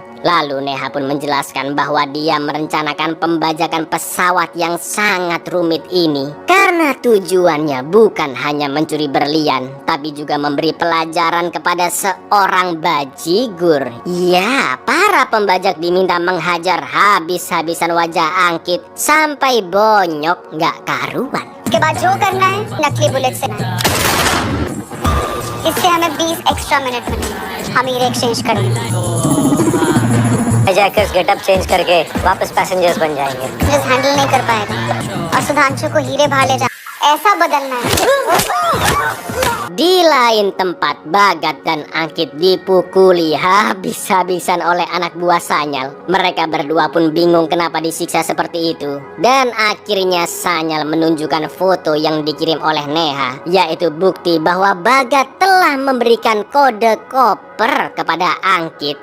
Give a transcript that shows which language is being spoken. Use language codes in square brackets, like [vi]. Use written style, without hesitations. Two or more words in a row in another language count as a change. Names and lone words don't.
[id] Lalu Neha pun menjelaskan bahwa dia merencanakan pembajakan pesawat yang sangat rumit ini karena tujuannya bukan hanya mencuri berlian, tapi juga memberi pelajaran kepada seorang bajigur. Ya, para pembajak diminta menghajar habis-habisan wajah Angkit sampai bonyok nggak karuan. [hi] इसके बाद जो करना है नकली बुलेट से ना, इससे हमें 20 [en] extra minute [hi] मिलेंगे। हम हीरे एक्सचेंज करेंगे। हाईजैकर्स [en] getup change [hi] करके वापस पैसेंजर्स बन जाएंगे। [en] just handle [hi] नहीं कर पाएगा और सुधांशु को हीरे बाहर ले जा, ऐसा बदलना है। [id] Di lain tempat, Bagat dan Angkit dipukuli habis-habisan oleh anak buah Sanyal. Mereka berdua pun bingung kenapa disiksa seperti itu. Dan akhirnya Sanyal menunjukkan foto yang dikirim oleh Neha, yaitu bukti bahwa Bagat telah memberikan kode koper kepada Angkit.